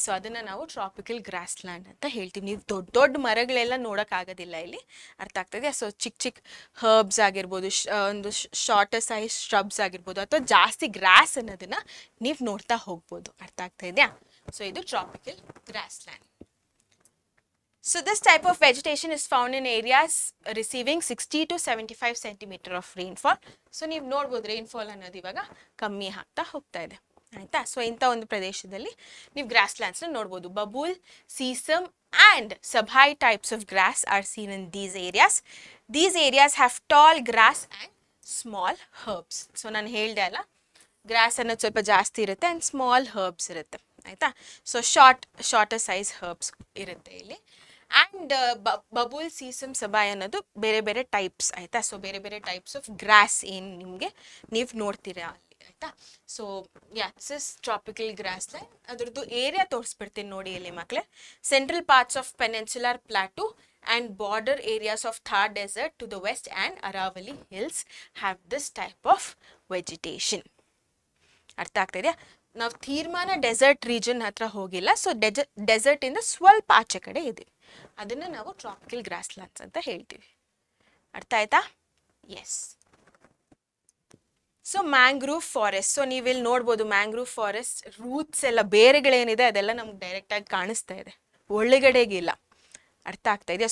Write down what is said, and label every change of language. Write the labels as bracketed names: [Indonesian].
[Kannada] So ಅದನ್ನು ನಾವು tropical grassland ಅಂತ ಹೇಳ್ತೀವಿ. ನೀವು ದೊಡ್ಡ ದೊಡ್ಡ ಮರಗಳೆಲ್ಲ ನೋಡೋಕ್ಕಾಗೋದಿಲ್ಲ ಇಲ್ಲಿ, ಅರ್ಥ ಆಗ್ತದೆ. ಸೊ ಚಿಕ್ಕ ಚಿಕ್ಕ ಹರ್ಬ್ಸ್ ಆಗಿರ್ಬೋದು, ಒಂದು ಶಾರ್ಟರ್ ಸೈಜ್ ಸ್hrubs ಆಗಿರ್ಬೋದು, ಅಥವಾ ಜಾಸ್ತಿ ಗ್ರಾಸ್ ಅನ್ನೋದನ್ನು ನೀವು ನೋಡ್ತಾ ಹೋಗ್ಬೋದು, ಅರ್ಥ ಆಗ್ತಾ ಇದೆಯಾ. ಸೊ ಇದು tropical grassland. [English] So this type of vegetation is found in areas receiving 60 to 75 centimeter of rainfall. So [Kannada] ನೀವು ನೋಡ್ಬೋದು ರೈನ್ಫಾಲ್ ಅನ್ನೋದು ಇವಾಗ ಕಮ್ಮಿ ಆಗ್ತಾ ಹೋಗ್ತಾ ಇದೆ, ಆಯಿತಾ. ಸೊ ಇಂಥ ಒಂದು ಪ್ರದೇಶದಲ್ಲಿ ನೀವು ಗ್ರಾಸ್ ಲ್ಯಾಂಡ್ಸ್ನ ನೋಡ್ಬೋದು. [English] Babool, shisham and sabhai types of grass are seen in these areas. These areas have tall grass and small herbs. [Kannada] So ನಾನು ಹೇಳ್ದೆ ಅಲ್ಲ, ಗ್ರಾಸ್ ಅನ್ನೋದು ಸ್ವಲ್ಪ ಜಾಸ್ತಿ ಇರುತ್ತೆ ಆ್ಯಂಡ್ ಸ್ಮಾಲ್ ಹರ್ಬ್ಸ್ ಇರುತ್ತೆ ಆಯಿತಾ. ಸೊ ಶಾರ್ಟರ್ ಸೈಜ್ ಹರ್ಬ್ಸ್ ಇರುತ್ತೆ ಇಲ್ಲಿ. ಆ್ಯಂಡ್ ಬಬೂಲ್, ಸೀಸಮ್, ಸಬಾಯ್ ಅನ್ನೋದು ಬೇರೆ ಬೇರೆ ಟೈಪ್ಸ್ ಆಯಿತಾ. ಸೊ ಬೇರೆ ಬೇರೆ ಟೈಪ್ಸ್ ಆಫ್ ಗ್ರಾಸ್ ಏನು ನಿಮಗೆ ನೀವು ನೋಡ್ತೀರಾ ಅಲ್ಲಿ ಆಯಿತಾ. So [English] This is tropical grass land. [Kannada] ಅದ್ರದ್ದು ಏರಿಯಾ ತೋರಿಸ್ಬಿಡ್ತೀನಿ ನೋಡಿ ಇಲ್ಲಿ ಮಕ್ಕಳೇ. [English] Central parts of peninsular plateau and border areas of Thar desert to the west and Aravalli hills have this type of vegetation. [Kannada] ಅರ್ಥ ಆಗ್ತಾ ಇದೆಯಾ? ನಾವು ತೀರ್ಮಾನ ಡೆಸರ್ಟ್ ರೀಜನ್ ಹತ್ರ ಹೋಗಿಲ್ಲ. ಸೊ ಡೆಸರ್ಟ್ ಇಂದ ಸ್ವಲ್ಪ ಆಚೆ ಕಡೆ ಇದೆ, ಅದನ್ನ ನಾವು ಟ್ರಾಪಿಕಲ್ ಗ್ರಾಸ್ ಲ್ಯಾಂಡ್ಸ್ ಅಂತ ಹೇಳ್ತೀವಿ. ಅರ್ಥ ಆಯ್ತಾ? S. So mangrove forest. So ನೀವಿಲ್ಲಿ ನೋಡ್ಬೋದು ಮ್ಯಾಂಗ್ರೂವ್ ಫಾರೆಸ್ಟ್ ರೂಟ್ಸ್ ಎಲ್ಲ ಬೇರೆಗಳೇನಿದೆ ಅದೆಲ್ಲ ನಮ್ಗೆ ಡೈರೆಕ್ಟಾಗಿ ಕಾಣಿಸ್ತಾ ಇದೆ, ಒಳಗಡೆಗಿಲ್ಲ. ಅರ್ಥ ಆಗ್ತಾ ಇದೆಯಾ?